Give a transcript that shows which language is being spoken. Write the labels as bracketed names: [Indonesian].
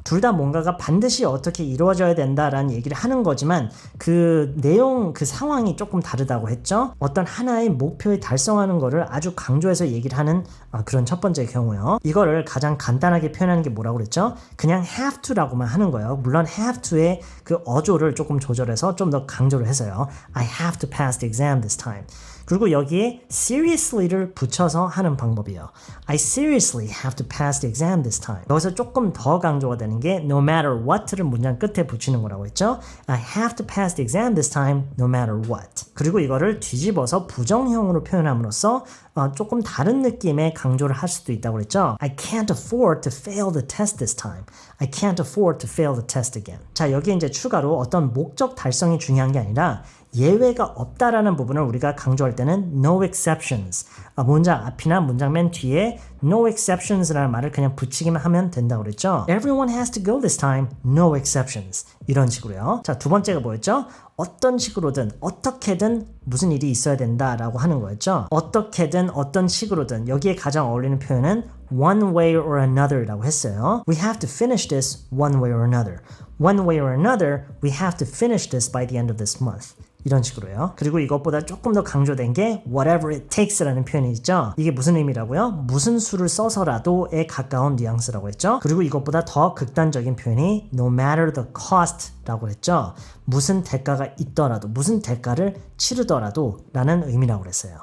[Korean] 둘 다 뭔가가 반드시 어떻게 이루어져야 된다라는 얘기를 하는 거지만 그 내용, 그 상황이 조금 다르다고 했죠. 어떤 하나의 목표에 달성하는 거를 아주 강조해서 얘기를 하는 그런 첫 번째 경우요. 이거를 가장 간단하게 표현하는 게 뭐라고 그랬죠? 그냥 have to라고만 하는 거예요. 물론 have to의 그 어조를 조금 조절해서 좀 더 강조를 해서요. [English] I have to pass the exam this time. [Korean] 그리고 여기에 seriously를 붙여서 하는 방법이에요. [English] I seriously have to pass the exam this time. [Korean] 여기서 조금 더 강조가 되는 게 [English] no matter what [Korean] 를 문장 끝에 붙이는 거라고 했죠. [English] I have to pass the exam this time no matter what. [Korean] 그리고 이거를 뒤집어서 부정형으로 표현함으로써 조금 다른 느낌의 강조를 할 수도 있다고 그랬죠. [English] I can't afford to fail the test this time. I can't afford to fail the test again. [Korean] 자, 여기 이제 추가로 어떤 목적 달성이 중요한 게 아니라 예외가 없다라는 부분을 우리가 강조할 때는 [English] no exceptions. [Korean] 문장 앞이나 문장 맨 뒤에 [English] no exceptions [Korean] 라는 말을 그냥 붙이기만 하면 된다고 그랬죠. [English] Everyone has to go this time. No exceptions. [Korean] 이런 식으로요. 자, 두 번째가 뭐였죠? 어떤 식으로든 어떻게든 무슨 일이 있어야 된다라고 하는 거였죠. 어떻게든 어떤 식으로든 여기에 가장 어울리는 표현은 [English] one way or another [Korean] 라고 했어요. [English] We have to finish this one way or another. One way or another, we have to finish this by the end of this month. [Korean] 이런 식으로요. 그리고 이것보다 조금 더 강조된 게 [English] whatever it takes [Korean] 라는 표현이 있죠. 이게 무슨 의미라고요? 무슨 수를 써서라도에 가까운 뉘앙스라고 했죠. 그리고 이것보다 더 극단적인 표현이 [English] no matter the cost [Korean] 라고 했죠. 무슨 대가가 있더라도 무슨 대가를 치르더라도 라는 의미라고 그랬어요.